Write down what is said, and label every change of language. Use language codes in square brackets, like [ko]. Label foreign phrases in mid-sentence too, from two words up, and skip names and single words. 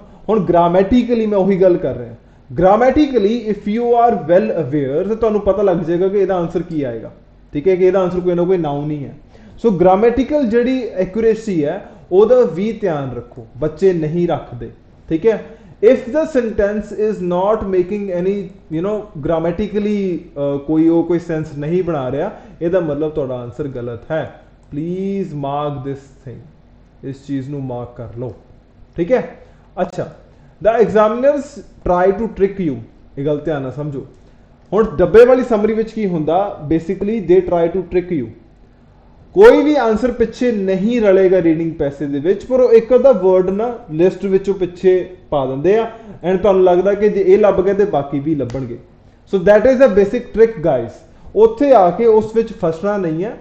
[pa] ਹੁਣ ਗ੍ਰਾਮੈਟਿਕਲੀ ਮੈਂ ਉਹੀ ਗੱਲ ਕਰ ਰਿਹਾ, ਗ੍ਰਾਮੈਟਿਕਲੀ [en] if you are well aware [pa] ਤਾਂ ਤੁਹਾਨੂੰ ਪਤਾ ਲੱਗ ਜਾਏਗਾ ਕਿ ਇਹਦਾ ਆਨਸਰ ਕੀ ਆਏਗਾ. ਠੀਕ ਹੈ, ਕਿ ਇਹਦਾ ਆਨਸਰ ਕੋਈ ਨਾ ਕੋਈ ਨਾਉਨ ਹੀ ਹੈ. ਸੋ ਗ੍ਰਾਮੈਟਿਕਲ ਜਿਹੜੀ ਐਕੂਰੇਸੀ ਹੈ ਉਹਦਾ ਵੀ ਧਿਆਨ ਰੱਖੋ, ਬੱਚੇ ਨਹੀਂ ਰੱਖਦੇ. ਠੀਕ ਹੈ. [en] if the sentence is not making any, you know, grammatically [hi] कोई सेंस नहीं बना रहा, ਇਹਦਾ मतलब ਤੁਹਾਡਾ आंसर गलत है. [en] please mark this thing, [hi] इस चीज ਨੂੰ मार्क कर लो. ठीक है. अच्छा, [en] the examiners try to trick you, [pa] ਇਹ ਗੱਲ ਧਿਆਨ ਨਾਲ ਸਮਝੋ. ਹੁਣ ਡੱਬੇ ਵਾਲੀ ਸਮਰੀ ਵਿੱਚ ਕੀ ਹੁੰਦਾ, ਬੇਸਿਕਲੀ [en] they try to trick you. [pa] ਕੋਈ ਵੀ ਆਨਸਰ ਪਿੱਛੇ ਨਹੀਂ ਰਲੇਗਾ [en] reading passage [pa] ਦੇ ਵਿੱਚ, ਪਰ ਉਹ ਇੱਕ ਅੱਧਾ ਵਰਡ ਨਾ ਲਿਸਟ ਵਿੱਚੋਂ ਪਿੱਛੇ ਪਾ ਦਿੰਦੇ ਆ, ਐਂਡ ਤੁਹਾਨੂੰ ਲੱਗਦਾ ਕਿ ਜੇ ਇਹ ਲੱਭ ਗਏ ਤੇ ਬਾਕੀ ਵੀ ਲੱਭਣਗੇ. [en] so that is a basic trick guys. [pa] ਉੱਥੇ ਆ ਕੇ ਉਸ ਵਿੱਚ ਫਸਣਾ ਨਹੀਂ ਹੈ.